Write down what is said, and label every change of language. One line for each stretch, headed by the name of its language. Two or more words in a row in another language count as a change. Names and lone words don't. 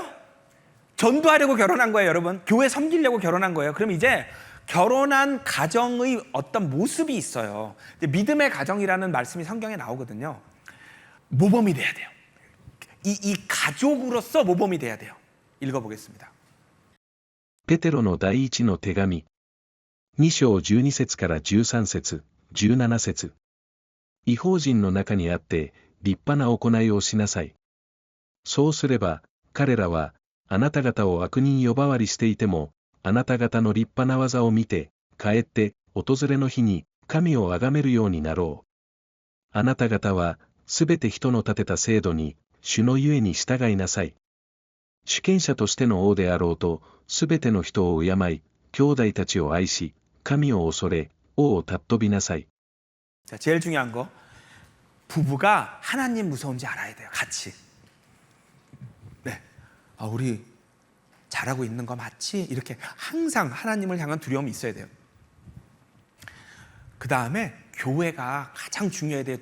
Korean: 전도하려고 결혼한 거예요, 여러분. 교회 섬기려고 결혼한 거예요. 그럼 이제 결혼한 가정의 어떤 모습이 있어요. 믿음의 가정이라는 말씀이 성경에 나오거든요. 모범이 돼야 돼요. 이 가족으로서 모범이 돼야 돼요. 읽어보겠습니다.
Japanese: ペテロの第一の手紙。2章12節から13節、17節。異邦人の中にあって立派な行いをしなさい。そうすれば、彼らはあなた方を悪人呼ばわりしていても、あなた方の立派な技を見て、かえって訪れの日に神を崇めるようになろう。あなた方はすべて人の立てた制度に、主のゆえに従いなさい。主権者としての王であろうと、すべての人を敬い、兄弟たちを愛し、神を恐れ、王を尊びなさい。
Korean: 자, 제일 중요한 거, 부부가 하나님 무서운지 알아야 돼요. 같이. 네, 우리 잘하고 있는 거 맞지? 이렇게 항상 하나님을 향한 두려움이 있어야 돼요. 그 다음에 교회가 가장 중요해야 돼요.